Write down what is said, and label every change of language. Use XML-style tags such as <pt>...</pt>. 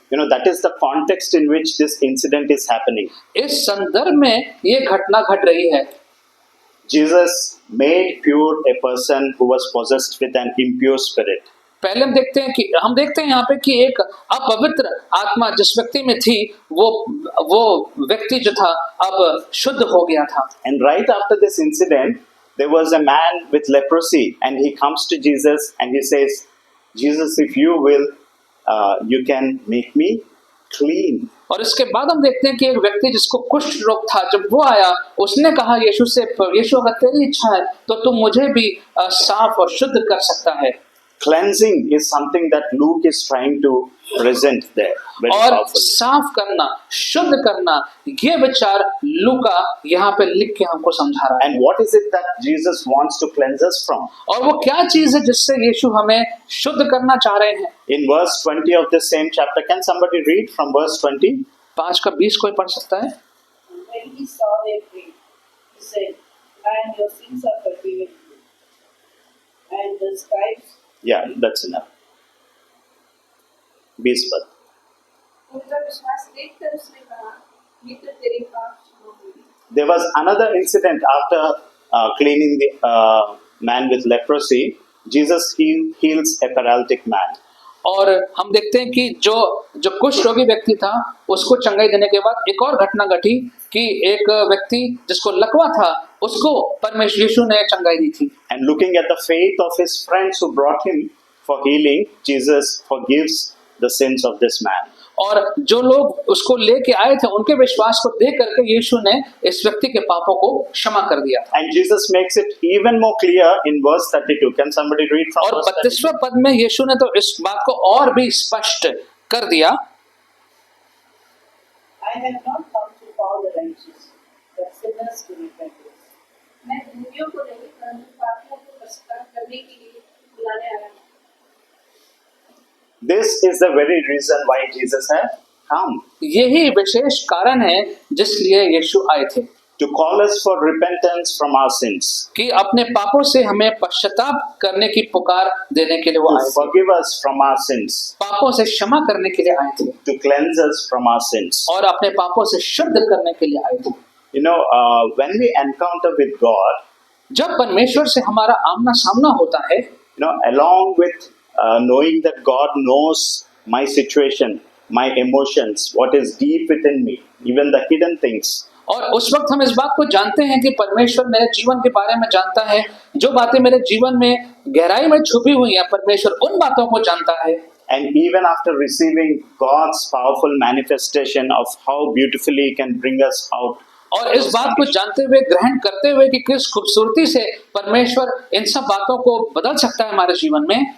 <en>You know, that is the context in which this incident is happening.</en> <hi>इस संदर्भ में ये घटना घट रही है।</hi> <en>Jesus made pure a person who was possessed with an impure spirit.</en> <hi>पहले हम देखते हैं यहाँ पे कि एक अपवित्र आत्मा जिस व्यक्ति में थी वो व्यक्ति जो था अब शुद्ध हो गया था।</hi> <en>And right after this incident, there was a man with leprosy, and he comes to Jesus and he says, Jesus, if you will, you can make me clean.</en> <hi>और इसके बाद हम देखते हैं कि एक व्यक्ति जिसको कुष्ठ रोग था, जब वो आया उसने कहा यीशु से, यीशु अगर तेरी इच्छा है तो तुम मुझे भी साफ और शुद्ध कर सकता है।</hi> <en>Cleansing is something that Luke is trying to present there very</en> <hi>और</hi> <en>powerfully.</en> <hi>साफ करना, शुद्ध करना, ये विचार लूका यहाँ पे लिख के हमको समझा रहा है।</hi> <en>And what is it that Jesus wants to cleanse us from?</en> <hi>और वो क्या चीज है जिससे यीशु हमें शुद्ध करना चाह रहे हैं?</hi> <en>In verse 20 of this same chapter, can somebody read from verse 20?</en> <hi>5:20 कोई पढ़ सकता है?</hi> <en>When he saw their faith, he said, "Man, your sins are forgiven you." And the scribes Yeah, that's enough.</en> <hi>20 पद. उनका विश्वास देखकर उसने कहा, मित्र तेरे पाप क्षमा हुए।</hi> <en>There was another incident after cleaning the man with leprosy. Jesus heals a paralytic man.</en> <hi>और हम देखते हैं कि जो कुष्ठ रोगी व्यक्ति था उसको चंगाई देने के बाद एक और घटना घटी कि एक व्यक्ति जिसको लकवा था उसको परमेश्वर यीशु ने चंगाई दी थी।</hi> <en>And looking at the faith of his friends who brought him for healing, Jesus forgives the sins of this man.</en> <hi>और जो लोग उसको लेके आए थे उनके विश्वास को देख करके यीशु ने इस व्यक्ति के पापों को क्षमा कर दिया।</hi> <en>And Jesus makes it even more clear in verse 32. Can somebody read from</en> <hi>और</hi> <en>verse 32?</en> <hi>32वें पद में यीशु ने तो इस बात को और भी स्पष्ट कर दिया।</hi> <en>I have not come to call the righteous, but sinners to repentance.</en> <hi>मैं धर्मियों को नहीं परंतु पापियों को पश्चाताप करने के लिए बुलाने आया हूँ।</hi> <en>This is the very reason why Jesus had come.</en> <hi>यही विशेष कारण है जिसलिए यीशु आए थे,</hi> <en>To call us for repentance from our sins.</en> <hi>कि अपने पापों से हमें पश्चाताप करने की पुकार देने के लिए वो</hi> <en>To</en> <hi>आए थे,</hi> <en>forgive us from our sins.</en> <hi>पापों से क्षमा करने के लिए आए थे</hi> <en>To cleanse us from our sins.</en> <hi>और अपने पापों से शुद्ध करने के लिए आए थे।</hi> <en>You know, when we encounter with God,</en> <hi>जब परमेश्वर से हमारा आमना सामना होता है,</hi> <en>along with knowing that God knows my situation, my emotions, what is deep within me, even the hidden things.</en> <hi>और उस वक्त हम इस बात को जानते हैं कि परमेश्वर मेरे जीवन के बारे में जानता है, जो बातें मेरे जीवन में गहराई में छुपी हुई हैं, परमेश्वर उन बातों को जानता है।</hi> <en>And even after receiving God's powerful manifestation of how beautifully He can bring us out,</en> <hi>और इस बात को जानते हुए, ग्रहण करते हुए कि किस खूबसूरती से परमेश्वर इन सब बातों को बदल सकता है हमारे जीवन में,</hi>